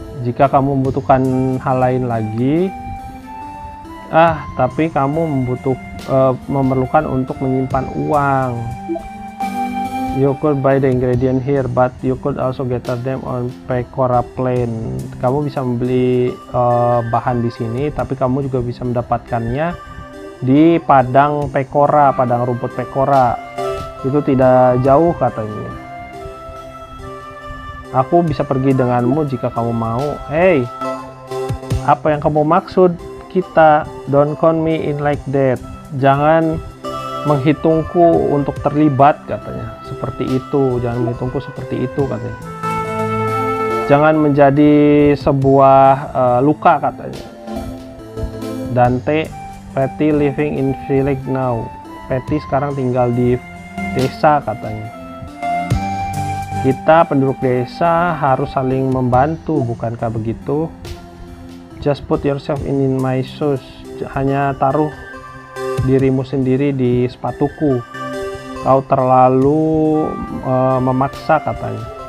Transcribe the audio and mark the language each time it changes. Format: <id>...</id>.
<id>Jika kamu membutuhkan hal lain lagi, tapi kamu memerlukan untuk menyimpan uang.</id> <en>You could buy the ingredient here, but you could also gather them on Pecora Plain.</en> <id>Kamu bisa membeli bahan di sini, tapi kamu juga bisa mendapatkannya di padang Pecora, padang rumput Pecora. Itu tidak jauh katanya. Aku bisa pergi denganmu jika kamu mau. Hey, apa yang kamu maksud?</id> <en>Kita, don't count me in like that.</en> <id>Jangan menghitungku untuk terlibat katanya. Seperti itu, jangan menghitungku seperti itu katanya. Jangan menjadi sebuah luka katanya.</id> <en>Dante, Patty living in village now.</en> <id>Patty sekarang tinggal di desa katanya. Kita penduduk desa harus saling membantu, bukankah begitu?</id> <en>Just put yourself in my shoes.</en> <id>Hanya taruh dirimu sendiri di sepatuku. Kau terlalu memaksa katanya.</id>